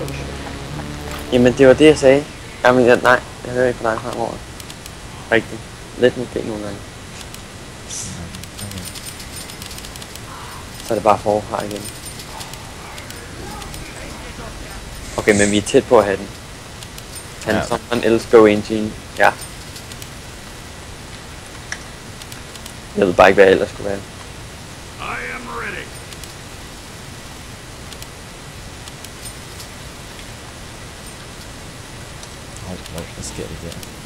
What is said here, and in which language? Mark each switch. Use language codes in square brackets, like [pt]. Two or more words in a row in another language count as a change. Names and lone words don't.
[da] Jamen, det var det, jeg sagde. Jamen, nej, jeg hører ikke på dig fremover. Rigtigt. lidt måske nogle gange. Okay. Så er det bare forfra igen. Okay, men vi er tæt på at have den. [en] Can [da] Ja. [en] someone else go engine? [da] Ja. Jeg ved bare ikke, hvad jeg ellers skulle være. [en] I am ready. [da] Hvad sker der der?